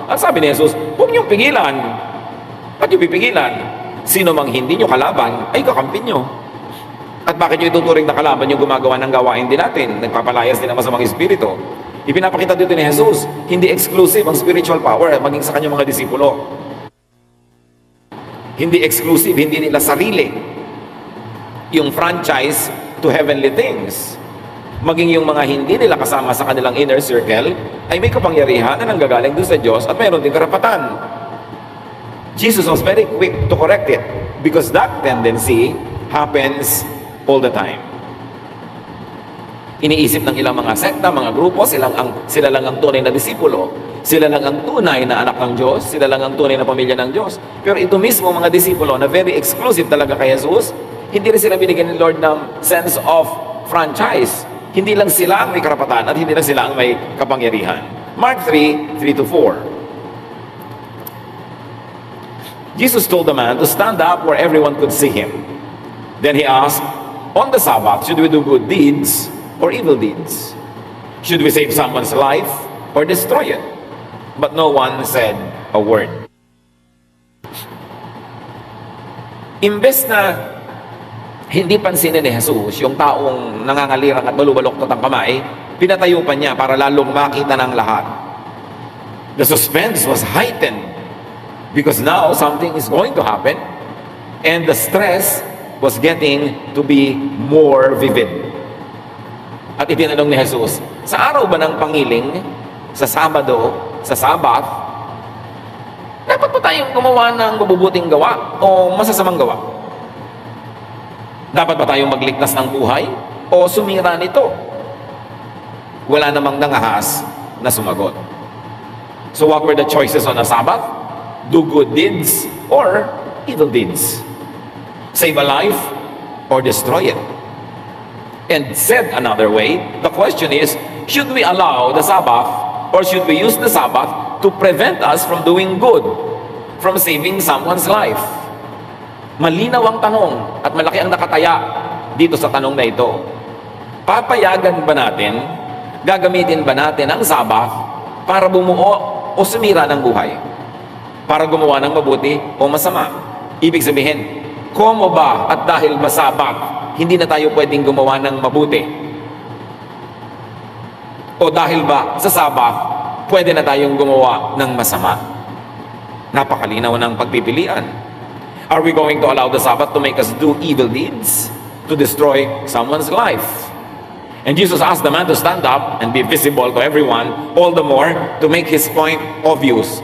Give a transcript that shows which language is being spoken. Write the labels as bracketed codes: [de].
[tl] At sabi ni Jesus, huwag niyong pigilan. Ba't nyo pipigilan? Sino mang hindi nyo kalaban, ay kakampi nyo. At bakit nyo ituturing na kalaban yung gumagawa ng gawain din natin, nagpapalayas din ang masamang espiritu? Ipinapakita dito ni Jesus, hindi exclusive ang spiritual power maging sa kanyang mga disipulo. Hindi exclusive, hindi nila sarili yung [en] franchise to heavenly things. [tl] Maging yung mga hindi nila kasama sa kanilang inner circle ay may kapangyarihan na nanggagaling doon sa Diyos at mayroon din karapatan. [en] Jesus was very quick to correct it because that tendency happens all the time. [tl] Iniisip ng ilang mga sekta, mga grupo, sila lang ang tunay na disipulo. Sila lang ang tunay na anak ng Diyos. Sila lang ang tunay na pamilya ng Diyos. Pero ito mismo mga disipulo na very exclusive talaga kay Jesus, hindi rin sila binigyan ni Lord ng [en] sense of franchise. [tl] Hindi lang sila ang may karapatan at hindi lang sila ang may kapangyarihan. [en] Mark 3:3 to 4. Jesus told the man to stand up where everyone could see him. Then he asked, "On the Sabbath, should we do good deeds or evil deeds? Should we save someone's life or destroy it?" But no one said a word. [tl] Imbes na hindi pansinin ni Jesus yung taong nangangalirang at balubaloktot ang kamay, pinatayo pa niya para lalong makita ng lahat. [en] The suspense was heightened because now something is going to happen and the stress was getting to be more vivid. [tl] At itinanong ni Jesus, sa araw ba ng pangiling, sa Sabado, sa Sabat, dapat ba tayong gumawa ng mabubuting gawa o masasamang gawa? Dapat ba tayong magligtas ng buhay o sumira nito? Wala namang nangahas na sumagot. [en] So what were the choices on a Sabbath? Do good deeds or evil deeds? Save a life or destroy it? And said another way, the question is, should we allow the Sabbath or should we use the Sabbath to prevent us from doing good, from saving someone's life? [tl] Malinaw ang tanong at malaki ang nakataya dito sa tanong na ito. Papayagan ba natin, gagamitin ba natin ang Sabbath para bumuo o sumira ng buhay? Para gumawa ng mabuti o masama? Ibig sabihin, komo ba at dahil ba Sabbath, hindi na tayo pwedeng gumawa ng mabuti? O dahil ba sa Sabbath, pwede na tayong gumawa ng masama? Napakalinaw ng pagpipilian. [en] Are we going to allow the Sabbath to make us do evil deeds? To destroy someone's life? And Jesus asked the man to stand up and be visible to everyone, all the more to make his point obvious.